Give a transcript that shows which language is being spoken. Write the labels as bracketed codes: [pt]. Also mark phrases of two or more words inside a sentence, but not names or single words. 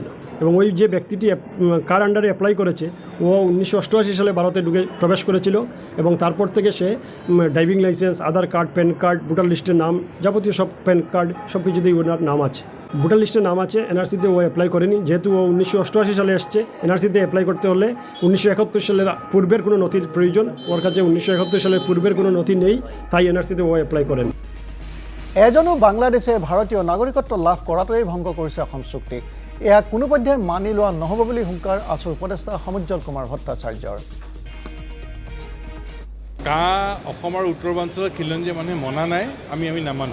[bn] এবং ওই যে ব্যক্তিটি কার আন্ডারে অ্যাপ্লাই করেছে ও 1988 সালে ভারতে প্রবেশ করেছিল, এবং তারপর থেকে সে [en] driving licence, [bn] আধার কার্ড, প্যান কার্ড, ভোটার লিস্টের নাম, যাবতীয় সব প্যান কার্ড সব কিছুতেই ওনার নাম আছে। ভোটার লিস্টের নাম আছে, এনআরসিতে ও অ্যাপ্লাই করেনি। যেহেতু ও 1988 সালে এসছে, এনআরসিতে অ্যাপ্লাই করতে হলে 1971 সালের পূর্বের কোনো নথির প্রয়োজন। ওর কাছে 1971 সালের পূর্বের কোনো নথি নেই, তাই এনআরসিতে ও অ্যাপ্লাই করেন। [as] এজনো বাংলাদেশে ভাৰতীয় নাগৰিকত্ব লাভ কৰাটোৱেই ভংগ কৰিছে অসম চুক্তিক। এয়া কোনোপধ্যে মানি লোৱা নহ'ব বুলি হুংকাৰ আছুৰ উপদেষ্টা সমুজ্জ্বল কুমাৰ ভট্টাচাৰ্যৰ। অসম আৰু উত্তৰাঞ্চলৰ খিলঞ্জীয়া মানুহে মনা নাই, আমি নামানো।